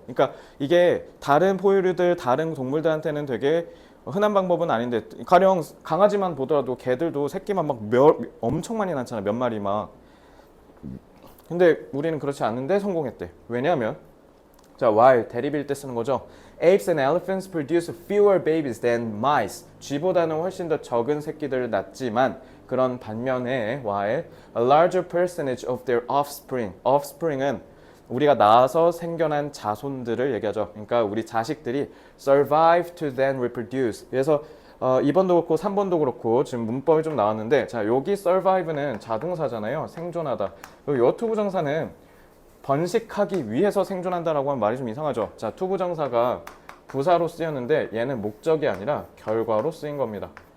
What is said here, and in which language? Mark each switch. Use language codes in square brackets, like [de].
[ko] 그러니까 이게 다른 포유류들, 다른 동물들한테는 되게 흔한 방법은 아닌데 가령 강아지만 보더라도 개들도 새끼만 막 엄청 많이 낳잖아. 몇 마리 막. 근데 우리는 그렇지 않은데 성공했대. 왜냐하면 자, while 대립일 때 쓰는 거죠. [en] Apes and elephants produce fewer babies than mice. [ko] 쥐보다는 훨씬 더 적은 새끼들을 낳지만 그런 반면에 [en] while a larger percentage of their offspring [ko] 은 우리가 낳아서 생겨난 자손들을 얘기하죠. 그러니까 우리 자식들이 [en] survive to then reproduce. [ko] 그래서 2번도 그렇고 3번도 그렇고 지금 문법이 좀 나왔는데 자, 여기 survive는 자동사잖아요. 생존하다. 그리고 이 투부정사는 번식하기 위해서 생존한다라고 하면 말이 좀 이상하죠. 자, 투부정사가 부사로 쓰였는데 얘는 목적이 아니라 결과로 쓰인 겁니다.